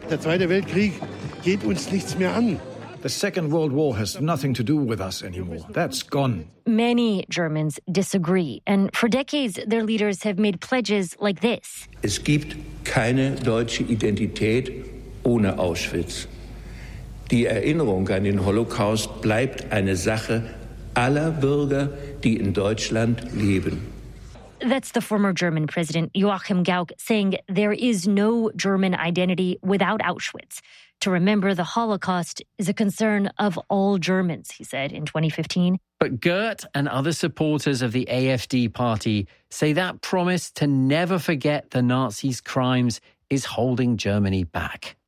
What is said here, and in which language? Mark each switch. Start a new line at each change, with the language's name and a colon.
German: Der Zweite Weltkrieg geht uns nichts mehr an.
English: The Second World War has nothing to do with us anymore. That's gone. Many Germans disagree, and for decades their leaders have made pledges like this.
German: Es gibt keine deutsche Identität ohne Auschwitz. Die Erinnerung an den Holocaust bleibt eine Sache aller Bürger, die in Deutschland leben.
English: That's the former German president Joachim Gauck saying there is no German identity without Auschwitz. To remember the Holocaust is a concern of all Germans, he said in 2015. But Gert and other supporters of the AfD party say that promise to never forget the Nazis' crimes is holding Germany back.